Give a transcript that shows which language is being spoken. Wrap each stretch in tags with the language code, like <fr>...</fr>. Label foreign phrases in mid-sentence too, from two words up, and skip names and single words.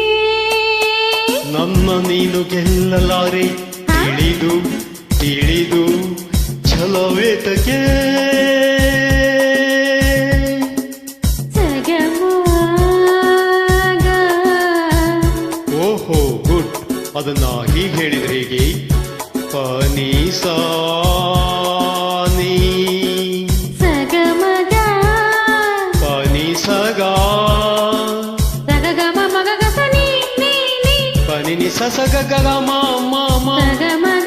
<kn>ನನ್ನ ನೀನು ಗೆಲ್ಲಲಾರೆ, ತಿಳಿದು ತಿಳಿದು ಛಲವೇತಕ್ಕೆ ಓಹೋ ಗುಡ್. ಅದನ್ನ ಹೀಗೆ ಹೇಳಿದ್ರೆ ಹೇಗೆ? ಪನಿ ಸಾನಿ ಸಗಮಗ ಪನಿ ಸಗ ಸಗಮ ಮಗ ಸನಿ ನೀ ಪನಿ ನಿ ಸಗ ಗ ಮ ಮ ಮ ಸಗಮಗ</kn>